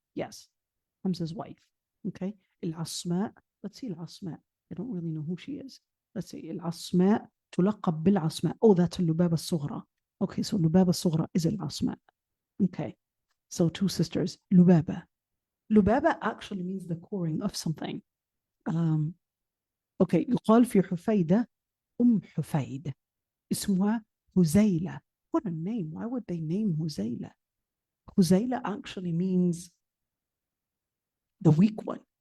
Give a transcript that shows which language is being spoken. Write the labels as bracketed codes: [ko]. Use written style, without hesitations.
[en] Yes, Hamza's wife. Okay, Al-Asma, let's see Al-Asma. I don't really know who she is. Let's see, Al-Asma tulaqab bil-Asma. Oh, that's Lubaba Sughra. Okay, so Lubaba Sughra is Al-Asma. Okay, so 2 sisters, Lubaba. Lubaba actually means the coring of something. [ar] Okay, يقال في حفيدة حفيد اسمها هزيلة. [en] What a name. Why would they name Huzayla? Huzayla actually means the weak one.